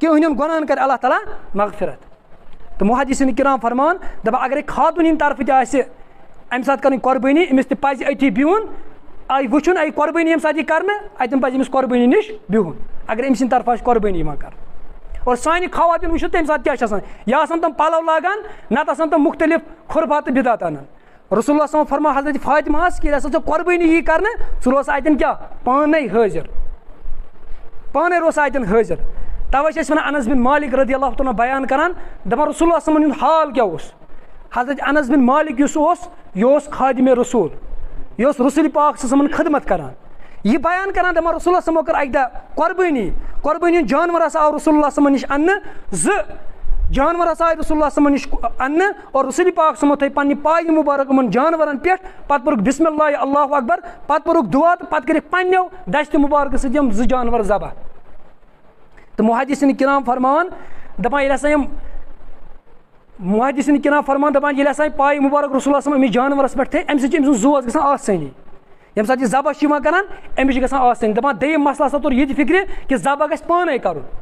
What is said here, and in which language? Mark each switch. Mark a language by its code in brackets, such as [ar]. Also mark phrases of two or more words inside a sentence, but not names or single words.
[ks] یِہٕنٛدٮ۪ن گۄنہن کرِ اللہ تعالیٰ مغفرت تہٕ محدثیٖن کرام فرماوان دپان اگرے خاتوٗن ہٕنٛدِ طرفہٕ تہِ آسہِ اَمہِ ساتہٕ کرٕنۍ قۄربٲنی أمِس تہِ پزِ أتی بِہُن وٕچھُن قۄربٲنی ییٚمہِ ساتہٕ یہِ کرنہٕ اَتٮ۪ن پزِ أمِس قۄربٲنی نِش بِہُن اگر أمۍ سٕنٛدِ طرفہٕ آسہِ قۄربٲنی یِوان کرنہٕ اور سانہِ خواتیٖن وٕچھو تمہِ ساتہٕ کیاہ چھِ آسان یا آسان تِم پلو لاگان نتہٕ آسان تِم مُختٔلِف خُرفات تہٕ بِدعت انان رسول اللہ صلی اللہ علیہ وسلم فرماو حضرت فاطمہس کہ ییٚلہِ ہسا ژےٚ قۄربٲنی یی کرنہٕ ژٕ روز اَتٮ۪ن کیاہ پانے حٲضِر پانے روز اَتٮ۪ن حٲضِر تَوے چھِ أسۍ ونان انس بن مالک رضی اللہ تعالیٰ بیان کران دپان رسول اللہ صلی اللہ علیہ وسلم ہُنٛد حال کیاہ اوس حضرت انس بن مالک یُس اوس یہِ اوس خادمِ رسوٗل یہِ اوس رسول پاک صلی اللہ علیہ وسلمن خدمت کران یہِ بیان کران دپان رسول اللہ صلی اللہ علیہ وسلم کٔر اکہِ دۄہ قۄربٲنی ہُنٛد جانور ہسا آو رسول اللہ صلی اللہ علیہ وسلم نِش اننہٕ زٕ جانور ہسا آے رسول اللہ صلی اللہ علیہ وسلم نِش اننہٕ اور رسول پاک صلی اللہ علیہ وسلم تھٲے پننہِ پایہِ مُبارک یِمن جانورن پٮ۪ٹھ پتہٕ پوٚرُکھ [ar] بسم اللہ اللہ اکبر [ks] پتہٕ پوٚرُکھ دُعا تہٕ پتہٕ کٔرِکھ پننیو دستہِ مُبارکہٕ سۭتۍ یِم زٕ جانور ذبح تہٕ محدثیٖن کرام فرماوان دپان ییٚلہِ ہسا یِم محدثیٖن کرام فرمان دپان ییٚلہِ ہسا پایہِ مُبارک رسول اللہ صلی اللہ علیہ وسلم أمِس جانورس پٮ۪ٹھ تھٲے اَمہِ سۭتۍ چھِ أمۍ سٕنٛز زوز گژھان آسٲنی ییٚمہِ ساتہٕ یہِ ذبح چھِ یِوان کران أمِس چھِ گژھان آسٲنی دپان دوٚیِم مسلہٕ ہسا توٚر یہِ تہِ فِکرِ کہِ ذبح گژھِ پانے کرُن